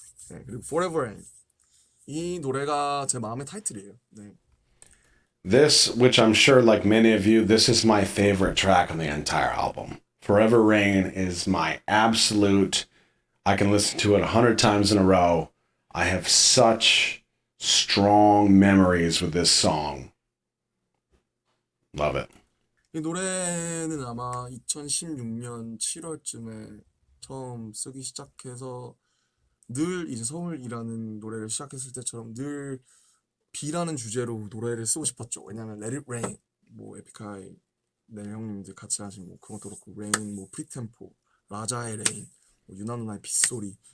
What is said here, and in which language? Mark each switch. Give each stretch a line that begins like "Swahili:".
Korean: 네, 그리고 Forever Rain 이 노래가 제 마음의 타이틀이에요. 네.
English: This, which I'm sure, like many of you, this is my favorite track on the entire album. Forever Rain is my absolute. I can listen to it 100 times in a row. I have such strong memories with this song. Love it.
Korean: 이 노래는 아마 2016년 7월쯤에 처음 쓰기 시작해서 늘 이제 서울이라는 노래를 시작했을 때처럼 늘 비라는 주제로 노래를 쓰고 싶었죠. 왜냐면 Let It Rain, 뭐 에픽하이 네 형님들 같이 하신 뭐 그것도 그렇고 Rain, 뭐 프리템포, 라자의 레인, 뭐 유나 누나의 빗소리,